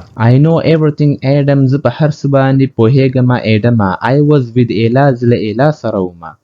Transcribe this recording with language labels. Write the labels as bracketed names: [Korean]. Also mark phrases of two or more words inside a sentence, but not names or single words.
[English] I know everything, Adam. [Pashto] زه په هر څه باندې پوهېږم Adam. [English] I was with Ella. [Pashto] زه له Ella سره وم.